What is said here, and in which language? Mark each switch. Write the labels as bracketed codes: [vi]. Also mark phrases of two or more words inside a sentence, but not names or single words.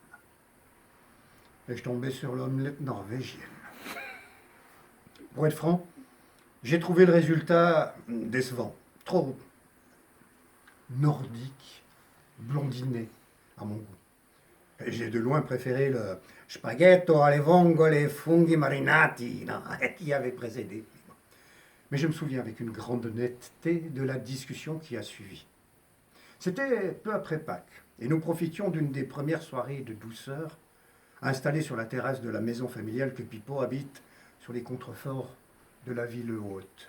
[fr] Et je tombais sur l'omelette norvégienne. Pour être franc, j'ai trouvé le résultat décevant. Trop nordique, blondiné à mon goût. Et j'ai de loin préféré le [it] spaghetto alle vongole e funghi marinati [fr] qui avait précédé. Mais je me souviens avec une grande netteté de la discussion qui a suivi. C'était peu après Pâques, et nous profitions d'une des premières soirées de douceur installée sur la terrasse de la maison familiale que Pippo habite sur les contreforts de la ville haute.